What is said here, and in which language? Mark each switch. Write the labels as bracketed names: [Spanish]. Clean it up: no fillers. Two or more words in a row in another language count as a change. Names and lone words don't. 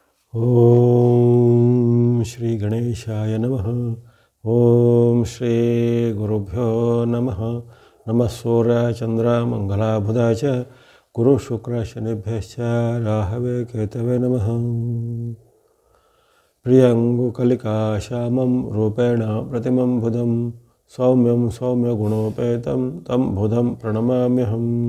[Sanskrit] ಓಂ ಶ್ರೀ ಗಣೇಶಾಯ ನಮಃ. ಓಂ ಶ್ರೀ ಗುರುಭ್ಯೋ ನಮಃ. ನಮಃ ಸೂರ್ಯ ಚಂದ್ರ ಮಂಗಲ ಬುಧ ಚ ಗುರು ಶುಕ್ರ ಶನಿಭ್ಯಶ್ಚ ರಾಹವೇ ಕೇತವೇ ನಮಃ. ಪ್ರಿಯಂಗು ಕಲಿಕಾ ಶ್ಯಾಮಂ ರೂಪೇಣ ಪ್ರತಿಮಂ ಬುಧಂ ಸೌಮ್ಯಂ ಸೌಮ್ಯ ಗುಣೋಪೇತಂ ತಂ ಬುಧಂ ಪ್ರಣಮಾಮ್ಯಹಂ.